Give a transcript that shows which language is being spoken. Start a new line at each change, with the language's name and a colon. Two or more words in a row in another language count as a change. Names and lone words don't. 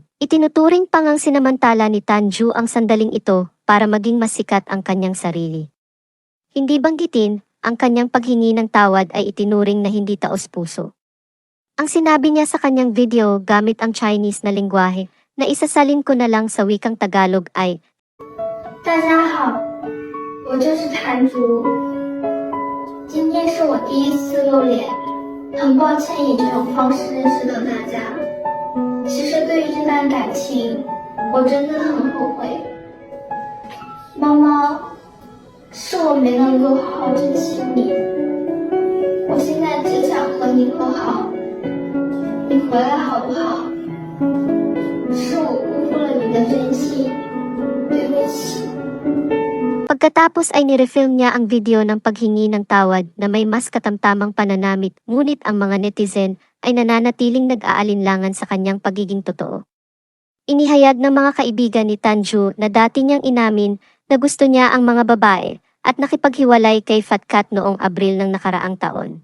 Filipino: Itinuturing pang ang sinamantala ni Tanju ang sandaling ito para maging masikat ang kanyang sarili. Hindi banggitin, ang kanyang paghingi ng tawad ay itinuring na hindi taos-puso. Ang sinabi niya sa kanyang video gamit ang Chinese na lengguwahe na isasalin ko na lang sa wikang Tagalog ay,
Chinese: 大家好，我就是谭竹。今天是我第一次露脸，很抱歉以这种方式认识到大家。其实对于这段感情，我真的很后悔。猫猫，是我没能够好好珍惜你，我现在只想和你和好，你回来好不好？是我辜负了你的真心，对不起。
Filipino: Pagkatapos ay nirefilm niya ang video ng paghingi ng tawad na may mas katamtamang pananamit, ngunit ang mga netizen ay nananatiling nag-aalinlangan sa kanyang pagiging totoo. Inihayag ng mga kaibigan ni Tanju na dati niyang inamin na gusto niya ang mga babae at nakipaghiwalay kay Fat Cat noong Abril ng nakaraang taon.